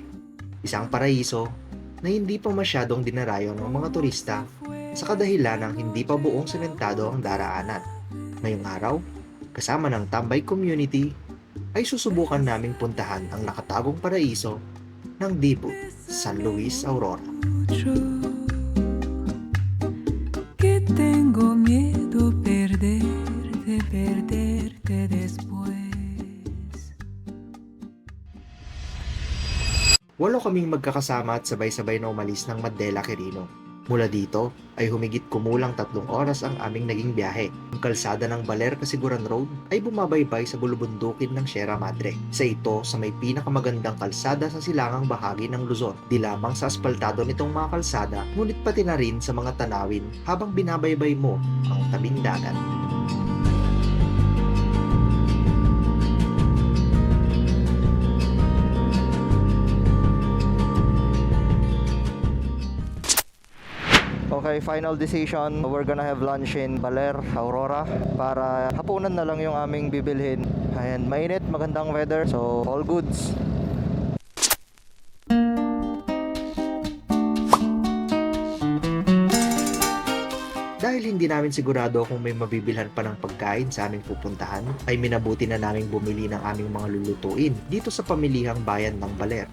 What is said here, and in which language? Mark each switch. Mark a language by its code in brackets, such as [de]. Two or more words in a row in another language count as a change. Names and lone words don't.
[tl] Isang paraiso na hindi pa masyadong dinarayo ng mga turista sa kadahilan ng hindi pa buong sementado ang daraanan. Ngayong araw, kasama ng Tambay Community, ay susubukan naming puntahan ang nakatagong paraiso ng Dibut, San Luis, Aurora. [es] Que tengo miedo perderte después. [tl] Walo kaming magkakasama at sabay-sabay na umalis ng Mandela Quirino. Mula dito ay humigit kumulang 3 oras ang aming naging biyahe. Ang kalsada ng Baler Casiguran Road ay bumabaybay sa bulubundukin ng Sierra Madre. Isa ito sa may pinakamagandang kalsada sa silangang bahagi ng Luzon. Di lamang sa asfaltado nitong mga kalsada, ngunit pati na rin sa mga tanawin habang binabaybay mo ang tabing dagat. [en] Okay, final decision. We're gonna have lunch in Baler, Aurora [tl] para hapunan na lang yung aming bibilhin. [en] And [tl] mainit, magandang [en] weather, so all goods. [tl] Dahil hindi namin sigurado kung may mabibilhan pa ng pagkain sa aming pupuntahan, ay minabuti na naming bumili ng aming mga lulutuin dito sa pamilihang bayan ng Baler.